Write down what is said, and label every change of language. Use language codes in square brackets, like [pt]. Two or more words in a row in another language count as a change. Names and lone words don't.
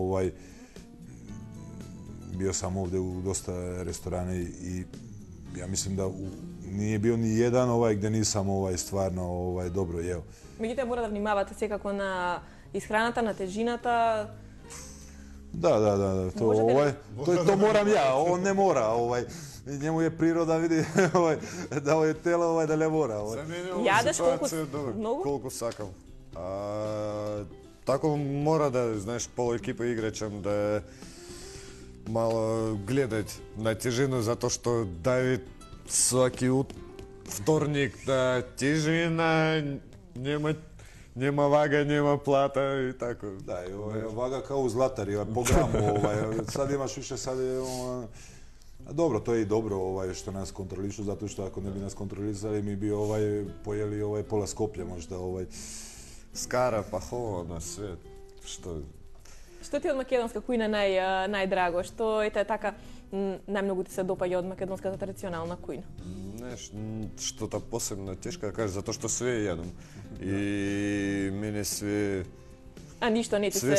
[sr] bio sam ovdje u dosta restorana i ja mislim da nije bio ni jedan gdje nisam stvarno dobro jeo. [mk] Меѓутоа мора да внимавате секако на исхраната, на тежината. Да, [sr] to moram ja, on ne mora, njemu je priroda, vidi, da je telo, da ne mora. [mk] За мене ова ситуација е колку сакам. Тако мора да, знаеш, пола екипа играчам да мало гледаат на тежину, затоа што Давид сваки вторник да тежина, нема вага, нема плата и тако. [sr] Да, и вага као у златари, по граму, sad imaš više, sad je... Dobro, to je i dobro što nas kontrolišu, zato što ako ne bi nas kontrolisali mi bi pojeli pola Skoplja možda. Skara, paho, na sve, što... [mk] Што ти од македонска кујна најдраго? Што е така најмногу ти се допаѓа од македонската традиционална кујна? Што-то посебно тешко да кажеш, затоа што све јадам. И мене све... А ништо не ти све